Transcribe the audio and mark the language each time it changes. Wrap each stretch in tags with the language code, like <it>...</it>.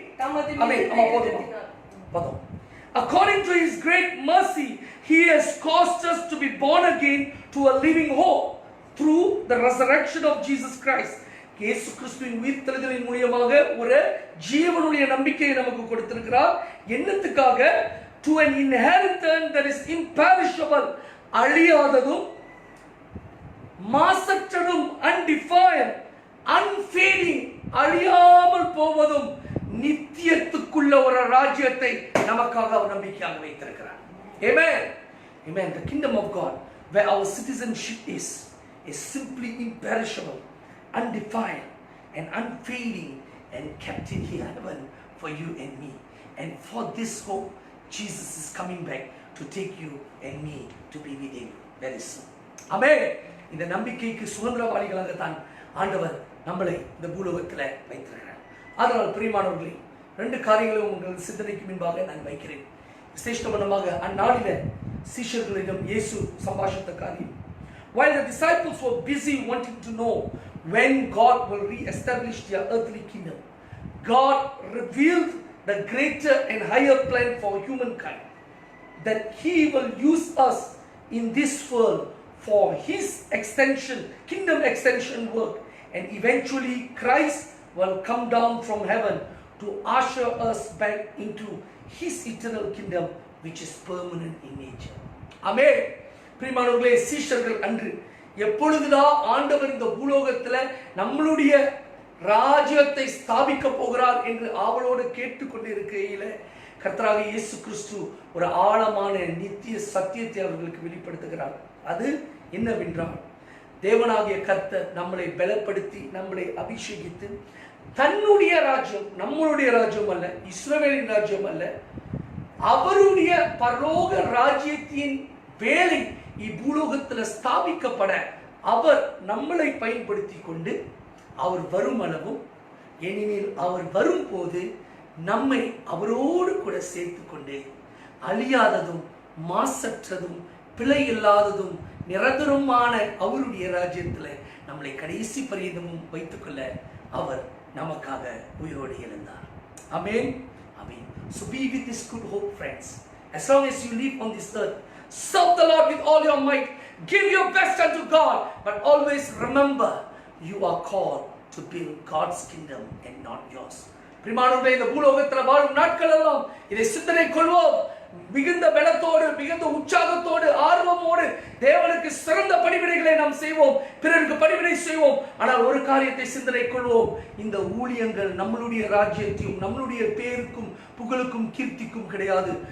<ta>தமது</ta> <en>according to his great mercy he has caused us to be born again to a living hope through the resurrection of Jesus Christ.</en> <ta>இயேசு கிறிஸ்துவின் உயிர்த்தெழுதலின் மூலமாக ஒரு ஜீவனுடைய நம்பிக்கையை நமக்கு கொடுத்திருக்கிறார். என்னத்துக்காக?</ta> <en>to an inheritance that is imperishable,</en> <ta>அழியாததும் மாசற்றதும்,</ta> <en>undefiled, unfading,</en> <ta>அழியாமல் போவதும் நித்தியத்துக்குள்ள ஒரு ராஜ்யத்தை நமக்காக அவர் நம்பிக்கையாக வைத்திருக்கிறார்.</ta> <en>Amen. Amen. The kingdom of God where our citizenship is simply imperishable, undefiled and unfading and kept in heaven for you and me. And for this hope Jesus is coming back to take you and me to be with him very soon. Amen.</en> <ta>இந்த நம்பிக்கைக்கு சுதந்திரவாளிகளாக தான் ஆண்டவர் நம்மளை இந்த பூலோகத்தில் வைத்திருக்கிறார். அதனால் பிரியமானவர்களே, 2 காரியங்களை உங்கள் சிந்தனைக்கு முன்பாக நான் வைக்கிறேன். விசேஷமாக அந்நாளில சீஷர்களிடம் இயேசு சம்பாஷித்த காரியம்.</ta> <en>While the disciples were busy wanting to know when God will re-establish their earthly kingdom, God revealed the greater and higher plan for humankind, that he will use us in this world for his extension, kingdom extension work, and eventually Christ will come down from heaven to usher us back into his eternal kingdom, which is permanent in nature. Amen.</en> <ta>பிரியமானவர்களே, சீஷர்கள் அன்று எப்பொழுதுதான் ஆண்டவர் இந்த பூலோகத்துல நம்மளுடைய ராஜ்யத்தை ஸ்தாபிக்க போகிறார் என்று ஆவலோடு கேட்டுக்கொண்டிருக்கையில கர்த்தராகிய இயேசு கிறிஸ்து ஒரு ஆழமான நித்திய சத்தியத்தை அவர்களுக்கு வெளிப்படுத்துகிறார். அது என்னவென்றால், தேவனாகிய கர்த்தர் நம்மளை பலப்படுத்தி நம்மளை அபிஷேகித்து தன்னுடைய ராஜ்யம், நம்மளுடைய ராஜ்யம் அல்ல, இஸ்ரவேலின் ராஜ்யம் அல்ல, அவருடைய பரலோக ராஜ்யத்தின் வேலை இப்பூலோகத்தில் ஸ்தாபிக்கப்பட அவர் நம்மளை பயன்படுத்தி கொண்டு அவர் வரும் அளவும், ஏனெனில் அவர் வரும்போது நம்மை அவரோடு கூட சேர்த்து கொண்டு அழியாததும் மாசற்றதும் பிழை இல்லாததும் நிரந்தரமான அவருடைய ராஜ்யத்தில் நம்மளை கடைசி பரியந்தமும் வைத்துக்கொள்ள அவர் நமக்காக உயிரோடு எழுந்தார். ஆமென். ஆமென்.</ta> <en>So be with this good hope, friends. As long as you live on this earth, serve the Lord with all your might, give your best unto God, but always remember you are called to build God's kingdom and not yours.</en> <ta>பிரியமானவர்களே, இந்த பூலோகத்தில் வாழும் நாட்கள் எல்லாம் இதை சிந்தனை கொள்வோம். மிகுந்த பலத்தோடு, மிகுந்த உற்சாகத்தோடு, ஆர்வமோடு தேவனுக்கு சிறந்த பணிவிடைகளை நாம் செய்வோம், பிறருக்கு பணிவிடை செய்வோம். ஆனால் ஒரு காரியத்தை சிந்தனை கொள்வோம், இந்த ஊழியங்கள் நம்மளுடைய ராஜ்யத்தையும் நம்மளுடைய பேருக்கும் புகழுக்கும் கீர்த்திக்கும் கிடையாது.</ta>